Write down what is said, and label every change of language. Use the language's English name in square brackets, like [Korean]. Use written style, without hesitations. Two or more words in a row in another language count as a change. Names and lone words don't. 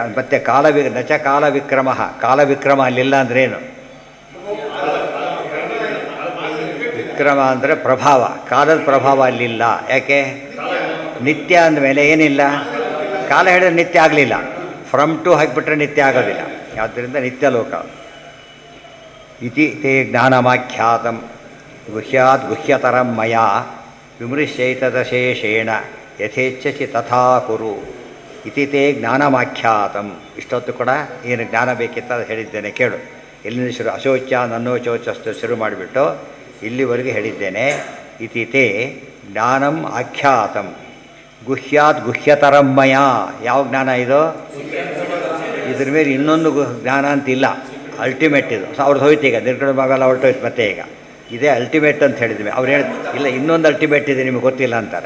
[Kannada] ಮತ್ತು [Sanskrit] ನಚ ಕಾಲವಿಕ್ರಮ. [Kannada] ಕಾಲವಿಕ್ರಮ ಅಲ್ಲಿಲ್ಲ ಅಂದ್ರೇನು? ವಿಕ್ರಮ ಅಂದರೆ ಪ್ರಭಾವ. ಕಾಲದ ಪ್ರಭಾವ ಅಲ್ಲಿಲ್ಲ. ಯಾಕೆ? ನಿತ್ಯ ಅಂದಮೇಲೆ ಏನಿಲ್ಲ? ಕಾಲ ಹೇಳಿದ್ರೆ ನಿತ್ಯ ಆಗಲಿಲ್ಲ. [English] from to [Kannada] ಹಾಕಿಬಿಟ್ರೆ ನಿತ್ಯ ಆಗೋದಿಲ್ಲ. ಆದ್ದರಿಂದ ನಿತ್ಯ ಲೋಕ. [Sanskrit] ಇತಿ ತೇ ಜ್ಞಾನಮಾಖ್ಯಾತಂ ಗುಹ್ಯಾದ್ ಗುಹ್ಯತರಂ ಮಯಾ ವಿಮೃಶ್ಯೈತದಶೇಷೇಣ ಯಥೇಚ್ಛಸಿ ತಥಾ ಕುರು ಇತಿ ತೇ ಜ್ಞಾನಮಾಖ್ಯಾತಂ. [Kannada] ಇಷ್ಟೊತ್ತು ಕೂಡ ಏನು ಜ್ಞಾನ ಬೇಕಿತ್ತು ಅದು ಹೇಳಿದ್ದೇನೆ ಕೇಳು. ಎಲ್ಲಿಂದ ಶುರು? [Sanskrit] ಅಶೋಚ್ಯ ನನ್ನೋಚೋಚಸ್ತು [Kannada] ಶುರು ಮಾಡಿಬಿಟ್ಟು ಇಲ್ಲಿವರೆಗೆ ಹೇಳಿದ್ದೇನೆ. [Sanskrit] ಇತಿ ತೇ ಜ್ಞಾನಂ ಆಖ್ಯಾತಂ ಗುಹ್ಯಾತ್ ಗುಹ್ಯತರಂ ಮಯಾ. [Kannada] ಯಾವ ಜ್ಞಾನ ಇದು? ಇದ್ರ ಮೇಲೆ ಇನ್ನೊಂದು ಜ್ಞಾನ ಅಂತಿಲ್ಲ. ಅಲ್ಟಿಮೇಟ್ ಇದು. ಅವ್ರದ್ದು ಹೋಯ್ತು ಈಗ, ನಿರ್ಗಣ ಭಾಗಲ್ಲ ಹೊರಟೋಯ್ತು ಮತ್ತೆ. ಈಗ ಇದೇ ಅಲ್ಟಿಮೇಟ್ ಅಂತ ಹೇಳಿದ್ವಿ. ಅವ್ರು ಹೇಳಿ ಇಲ್ಲ ಇನ್ನೊಂದು ಅಲ್ಟಿಮೇಟ್ ಇದೆ ನಿಮಗೆ ಗೊತ್ತಿಲ್ಲ ಅಂತಾರೆ.